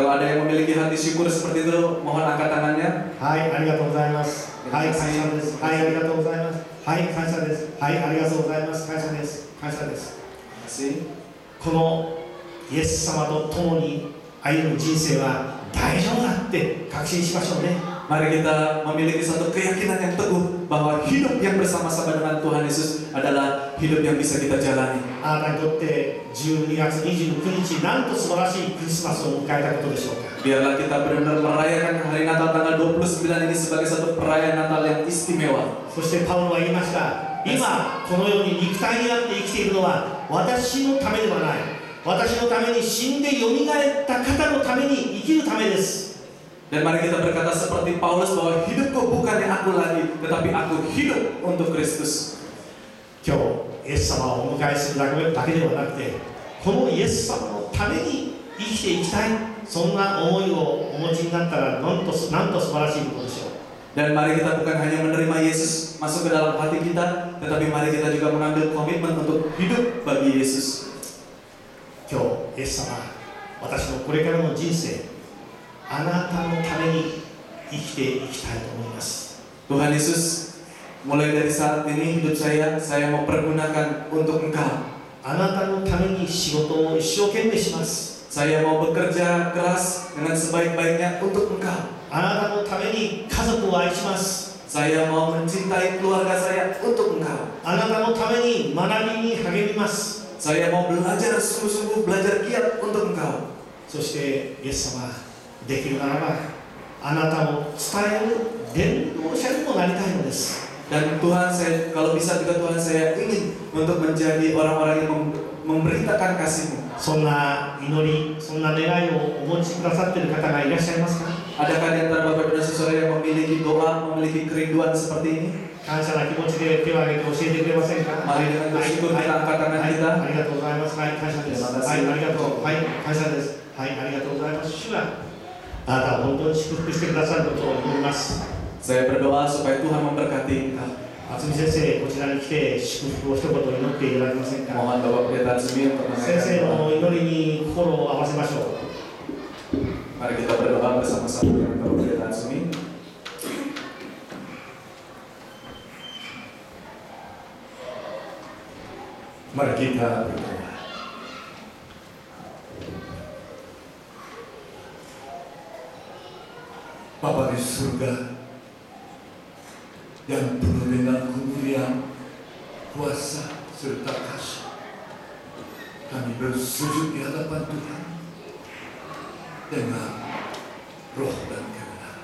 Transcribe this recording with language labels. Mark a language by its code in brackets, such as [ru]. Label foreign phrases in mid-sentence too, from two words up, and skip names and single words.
[id] Kalau ada yang memiliki hati syukur seperti itu, mohon angkat tangannya. [ja] はい、ありがとうございます。はい、感謝です。はい、ありがとうございます。はい、感謝です。はい、ありがとうございます。感謝です。感謝です。 [id] Kasih. [ja] このイエス様と共に歩む人生は大丈夫だって確信しましょうね。 [id] Mari kita memiliki satu keyakinan yang teguh bahwa hidup yang bersama-sama dengan Tuhan Yesus adalah hidup yang bisa kita jalani. [ja] あなたにとって12月29日、なんと素晴らしいクリスマスを迎えたことでしょうか。 [id] Biarlah kita benar-benar merayakan hari Natal tanggal 29 ini sebagai satu perayaan Natal yang istimewa. [ja] そしてパウロは言いました。今このように肉体にあって生きているのは私のためではない。私のために死んでよみがえった方のために生きるためです。 [id] Dan mari kita berkata seperti Paulus bahwa hidupku bukannya aku lagi, tetapi aku hidup untuk Kristus. [ja] 今日イエス様をお迎えするだけではなくて、このイエス様のために生きていきたい、そんな思いをお持ちになったらなんと素晴らしいことでしょう。 [id] Dan mari kita bukan hanya menerima Yesus masuk ke dalam hati kita, tetapi mari kita juga mengambil komitmen untuk hidup bagi Yesus. [ja] 今日イエス様、私のこれからの人生、あなたのために生きていきたいと思います。 [id] Tuhan Yesus, mulai dari saat ini hidup saya mau pergunakan untuk Engkau. [ja] あなたのために仕事を一生懸命します。 [id] Saya mau bekerja keras dengan sebaik-baiknya untuk Engkau. [ja] あなたのために家族を愛します。 [id] Saya mau mencintai keluarga saya untuk Engkau. [ja] あなたのために学びに励みます。 [id] Saya mau belajar sungguh-sungguh, belajar giat untuk Engkau. [ja] そしてイエス様、できるならばあなたを伝える伝道者にもなりたいのです。 [id] Dan Tuhan, kalau bisa juga Tuhan, saya ingin untuk menjadi orang-orang yang memberitakan kasih-Mu. [ja] そんな祈り、そんな願いをお持ちくださっている方がいらっしゃいますか。 [id] Adakah di antara Bapak dan Saudara yang memiliki doa, memiliki kerinduan seperti ini? [ja] 感謝な気持ちで手を挙げて教えてくれませんか。 [id] Mari dengan bersyukur kita angkat tangan [ja] はい、 [id] kita. [ja] ありがとうございます。はい、感謝です。はい、ありがとう。はい、感謝です。はい、ありがとうございます。主があなたを本当に祝福してくださることを祈ります。 [id] Saya berdoa supaya Tuhan memberkati Engkau. [ja] 渥美先生、こちらに来て祝福を一言祈っていただけませんか。 [id] Mohon Bapak Pendeta Atsumi untuk [ja] 先生 [id] menaikkan [ja] の祈りに心を合わせましょう。 [id] Mari kita berdoa bersama-sama dengan Bapak Pendeta Atsumi. Mari kita berdoa. Bapa di surga yang penuh dengan kemuliaan, kuasa serta kasih, kami bersujud di hadapan Tuhan dengan roh dan kebenaran.